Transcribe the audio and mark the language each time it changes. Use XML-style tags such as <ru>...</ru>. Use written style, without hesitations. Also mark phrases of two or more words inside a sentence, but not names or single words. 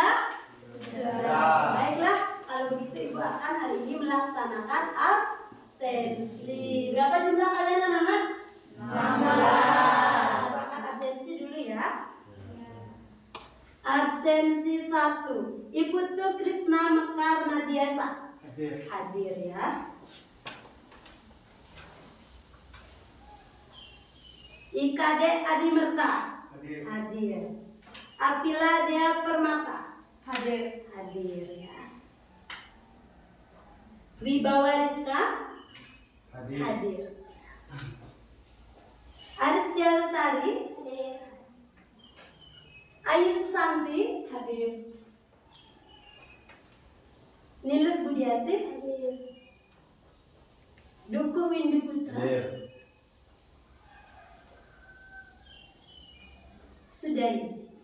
<id>Sudah. Baiklah, kalau begitu Ibu akan hari ini melaksanakan absensi. Berapa jumlah kalian anak-anak? 16. Ibu akan absensi dulu ya. Absensi 1. Iputu Krisna Mekar Nadiasa. Hadir ya. Ikade Adi Merta. Hadir. Apila Dea Permata. Hadir. Hadir ya. Wibawa Rizka. Hadir. Aristia Lestari. Hadir. Ayu Susanti. Hadir. Nilut Budiasih. Hadir. Duku Windu Putra. Sudari.</id>